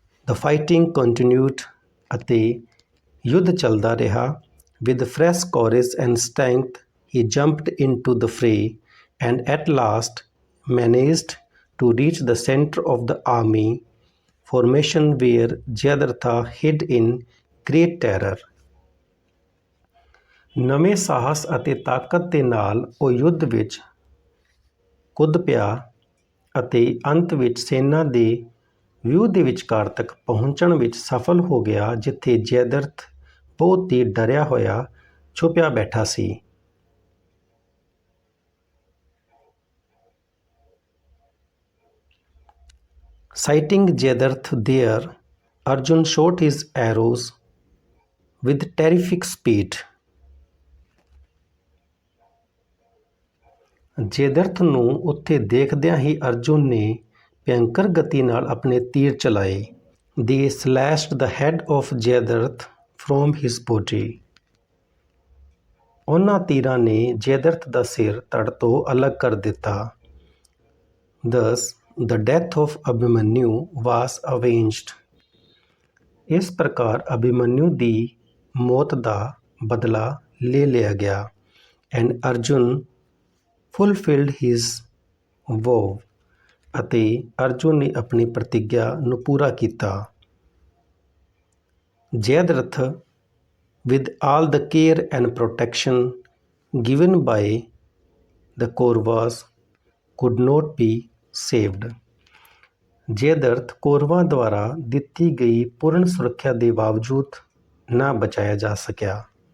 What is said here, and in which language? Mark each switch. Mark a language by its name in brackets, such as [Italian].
[English] The fighting continued [Punjabi] ਅਤੇ ਯੁੱਧ ਚੱਲਦਾ ਰਿਹਾ। [English] With fresh courage and strength he jumped into the fray and at last managed to reach the center of the army formation where Jayadratha hid in great terror. [Punjabi] ਨਵੇਂ ਸਾਹਸ ਅਤੇ ਤਾਕਤ ਦੇ ਨਾਲ ਉਹ ਯੁੱਧ ਵਿੱਚ ਕੁੱਦ ਪਿਆ ਅਤੇ ਅੰਤ ਵਿੱਚ ਸੈਨਾ ਦੇ ਵਿਊਹ ਦੇ ਵਿਚਕਾਰ ਤੱਕ ਪਹੁੰਚਣ ਵਿੱਚ ਸਫਲ ਹੋ ਗਿਆ, ਜਿੱਥੇ ਜੈਦਰਥ ਬਹੁਤ ਹੀ ਡਰਿਆ ਹੋਇਆ ਛੁਪਿਆ ਬੈਠਾ ਸੀ। [English] Sighting Jayadratha there, Arjun shot his arrows with terrific speed. [Punjabi] ਜੈਦਰਥ ਨੂੰ ਉੱਥੇ ਦੇਖਦਿਆਂ ਹੀ ਅਰਜੁਨ ਨੇ ਭਿਅੰਕਰ ਗਤੀ ਨਾਲ ਆਪਣੇ ਤੀਰ ਚਲਾਏ। [English] They slashed the head of Jayadratha from his body. [Punjabi] ਉਹਨਾਂ ਤੀਰਾਂ ਨੇ ਜੈਦਰਥ ਦਾ ਸਿਰ ਧੜ ਤੋਂ ਅਲੱਗ ਕਰ ਦਿੱਤਾ। [English] Thus, the death of Abhimanyu was avenged. [Punjabi] ਇਸ ਪ੍ਰਕਾਰ ਅਭਿਮਨਯੂ ਦੀ ਮੌਤ ਦਾ ਬਦਲਾ ਲੈ ਲਿਆ ਗਿਆ। [English] And Arjun fulfilled his vow. [Punjabi] ਅਤੇ ਅਰਜੁਨ ਨੇ ਆਪਣੀ ਪ੍ਰਤਿਗਿਆ ਨੂੰ ਪੂਰਾ ਕੀਤਾ। [English] Jayadratha with all the care and protection given by the Kauravas could not be saved. [Punjabi] ਜੈਦਰਥ ਕੌਰਵਾਂ ਦੁਆਰਾ ਦਿੱਤੀ ਗਈ ਪੂਰਨ ਸੁਰੱਖਿਆ ਦੇ ਬਾਵਜੂਦ ਨਾ ਬਚਾਇਆ ਜਾ ਸਕਿਆ।